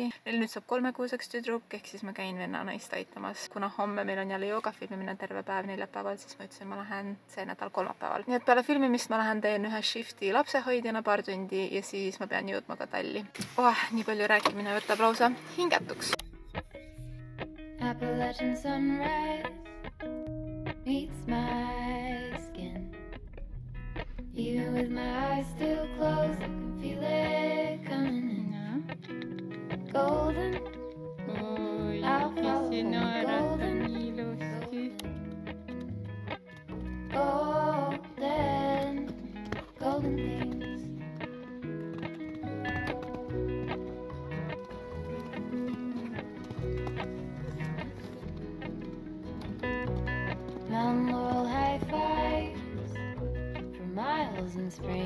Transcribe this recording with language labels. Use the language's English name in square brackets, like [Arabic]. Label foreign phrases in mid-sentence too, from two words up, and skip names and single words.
[Estonian] Neil nüüd saab 3-kuuseks tüdruk, ehk siis ma käin venna naist aitamas. Kuna homme meil on jälle jooga filmimine terve päev neljapäeval, siis ma ütlesin, ma lähen see nädal kolmapäeval. Nii et peale filmimist ma lähen teen ühe shifti lapsehoidjana paar tundi ja siis ma pean jõudma ka talli. Nii palju rääkimine võtab lausa hingetuks. [English] Appalachian sunrise meets my skin. with my eyes still closed, I can feel it coming in. Golden, [Estonian] Oi, [English] I'll [Estonian] kes [English] follow [Estonian] siin [English] the [Estonian] naeratab [English] golden, [Estonian] nii ilusti. [English] golden, golden things. Mountain laurel high fives for miles in spring.